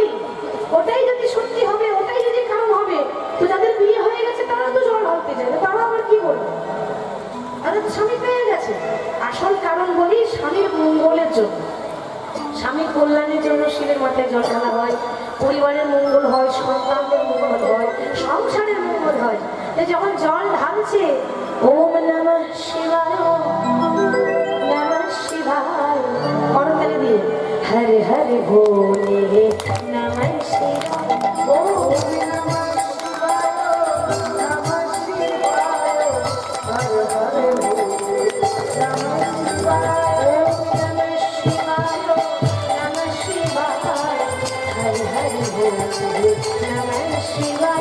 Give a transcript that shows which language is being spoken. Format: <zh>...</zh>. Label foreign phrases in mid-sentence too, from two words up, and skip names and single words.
<bn>ওটাই যদি সত্যি হবে, ওটাই যদি কারণ হবে, তো যাদের বিয়ে হয়ে গেছে তারা তো জল ঢালতে যায়, তারা আবার কি বলবে? তাদের তো স্বামী পেয়ে গেছে। আসল কারণ বলি স্বামীর মঙ্গলের জন্য, স্বামীর কল্যাণের জন্য শিবের মাথায় জল ঢালা হয়। পরিবারের মঙ্গল হয়, সন্তানদের মঙ্গল হয়, সংসারের মঙ্গল হয়। যখন জল ঢালছে</bn> <sa>ওম নমঃ শিবায় নমঃ শিবায়</sa> <bn>করতালি দিয়ে</bn> <sa>হরে হরে ভোলে নমঃ শিবায়, ওম নমঃ শিবায় নমঃ শিবায়, হরে হরে ভোলে নমঃ শিবায়, ওম নমঃ শিবায় নমঃ শিবায়, হরে হরে ভোলে নমঃ শিবায়,</sa>